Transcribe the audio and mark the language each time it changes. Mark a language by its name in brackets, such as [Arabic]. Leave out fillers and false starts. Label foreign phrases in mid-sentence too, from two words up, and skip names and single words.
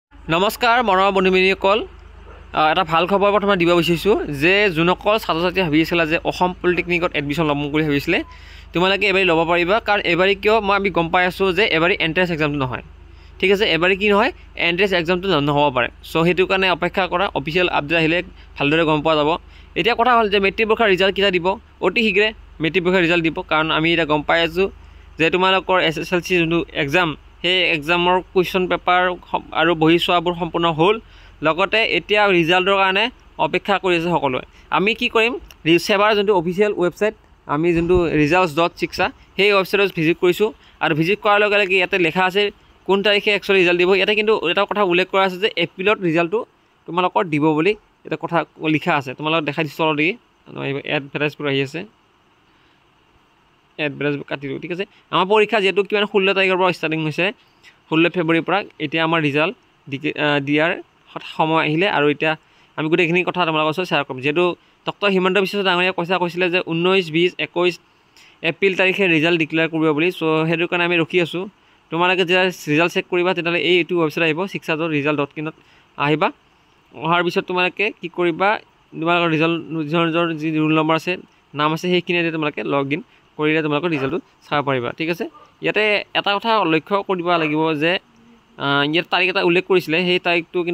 [Assamese] নমস্কাৰ মৰমৰ বন্ধুমিনিসকল এটা ভাল খবৰ প্ৰথমে দিব বিচাৰিছোঁ যে যোনসকল ছাত্ৰ ছাত্ৰী ভাবি আছিলা যে অসম পলিটেকনিকত এডমিশ্যন ল'ম বুলি ভাবিছিলে তোমালোকে এবাৰ ল'ব পাৰিবা কাৰণ এবাৰ কিয় আমি গম পাই আছোঁ যে এবাৰ [English] entrance examটো [Assamese] নহয় ঠিক আছে এবাৰ কি নহয় [English] entrance examটো [Assamese] নহ'ব পাৰে সো সেইটো কাৰণে অপেক্ষা কৰা [English] official update [Assamese] আহিলে ভালদৰে গম পোৱা যাব এতিয়া কথা হ'ল যে মেট্ৰিক পৰীক্ষাৰ ৰিজাল্ট কেতিয়া দিব অতি শীঘ্ৰে মেট্ৰিক পৰীক্ষাৰ ৰিজাল্ট দিব কাৰণ আমি এটা গম পাই আছোঁ যে তোমালোকৰ SSLC যোনটো এক্সাম সেই এক্সামৰ [English] question paper [Assamese] আৰু বহি চোৱাবোৰ সম্পূৰ্ণ হ'ল লগতে এতিয়া ৰিজাল্টৰ কাৰণে অপেক্ষা কৰি আছে সকলোৱে আমি কি কৰিম সেৱাৰ যোনটো [English] official website [Assamese] আমি যোনটো results.shiksha সেই ৱেবছাইটত ভিজিট কৰিছোঁ আৰু ভিজিট কৰাৰ লগে লগে ইয়াতে লেখা আছে কোন তাৰিখে [English] actually result [Assamese] দিব ইয়াতে কিন্তু এটা কথা উল্লেখ কৰা আছে যে এপ্ৰিলত ৰিজাল্টটো তোমালোকৰ দিব বুলি এটা কথা লিখা আছে তোমালোকক দেখাই দিছোঁ অলৰেডি এডভাৰটাইজবোৰ আহি আছে এডভাৰটাইজ কাটি দিওঁ ঠিক আছে আমাৰ পৰীক্ষা যেহেতু কিমান 16 তাৰিখৰ পৰা ষ্টাৰ্টিং হৈছে 16 ফেব্ৰুৱাৰীৰ পৰা এতিয়া আমাৰ ৰিজাল্ট দিয়াৰ সময় আহিলে আৰু এতিয়া আমি গোটেইখিনি কথা তোমালোকৰ ওচৰত শ্বেয়াৰ কৰিম যেহেতু ডক্টৰ হিমন্ত বিশ্ব ডাঙৰীয়া কৈছিলে যে 19 20 21 এপ্ৰিল তাৰিখে [English] result declare [Assamese] কৰিব বুলি সো সেইটো কাৰণে আমি ৰখি আছোঁ তোমালোকে যেতিয়া [English] result check [Assamese] কৰিবা তেতিয়াহ'লে এইটো ৱেবছাইট আহিব shiksha.result.in আহিবা অহাৰ পিছত তোমালোকে কি কৰিবা তোমালোকৰ ৰিজাল্টৰ যি [English] roll number [Assamese] আছে নাম আছে সেইখিনি তোমালোকে [English] log in [Assamese] কৰিলে তোমালোকৰ ৰিজাল্টটো চাব পাৰিবা ঠিক আছে ইয়াতে এটা কথা লক্ষ্য কৰিব লাগিব যে ইয়াত তাৰিখ এটা উল্লেখ কৰিছিলে সেই তাৰিখটো কিন্তু